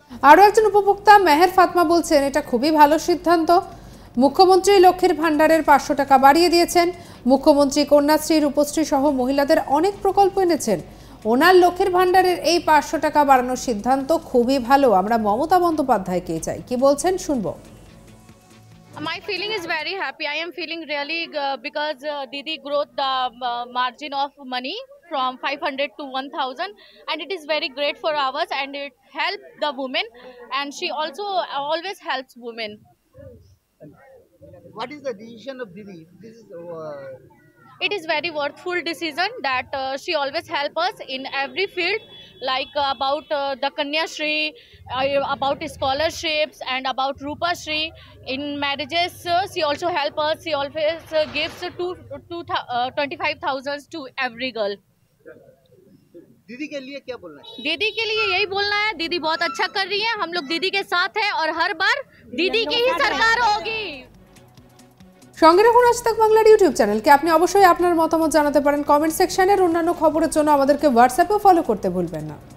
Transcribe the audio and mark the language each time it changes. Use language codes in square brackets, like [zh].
[bn] আরও একজন উপভোক্তা মেহের ফাতমা বলছেন, এটা খুবই ভালো সিদ্ধান্ত। মুখ্যমন্ত্রী লক্ষ্মীর ভাণ্ডারের 500 টাকা বাড়িয়ে দিয়েছেন। মুখ্যমন্ত্রী কন্যাশ্রী, রূপশ্রী সহ মহিলাদের অনেক প্রকল্প এনেছেন। ওনার লক্ষ্মীর ভাণ্ডারের এই 500 টাকা বাড়ানোর সিদ্ধান্ত খুবই ভালো। আমরা মমতা বন্দ্যোপাধ্যায়কেই চাই। কি বলছেন শুনবো। [en] My feeling is very happy. I am feeling really because Didi growth the margin of money from 500 to 1,000, and it is very great for ours, and it helps the women, and she also always helps women. What is the decision of Didi? This is It is very worthful decision that she always help us in every field, like about the Kanyashri, about scholarships, and about Rupashri. In marriages, she also help us. She always gives 25,000 to every girl. [hi] दीदी के लिए क्या बोलना है? दीदी के लिए यही बोलना है, दीदी बहुत अच्छा कर रही है। हम लोग दीदी के साथ हैं और हर बार दीदी की ही सरकार होगी। [bn] সঙ্গে রাখুন আজ তাক বাংলার ইউটিউব চ্যানেলকে। আপনি অবশ্যই আপনার মতামত জানাতে পারেন কমেন্ট সেকশনে। অন্যান্য খবরের জন্য আমাদেরকে হোয়াটসঅ্যাপেও ফলো করতে ভুলবেন না।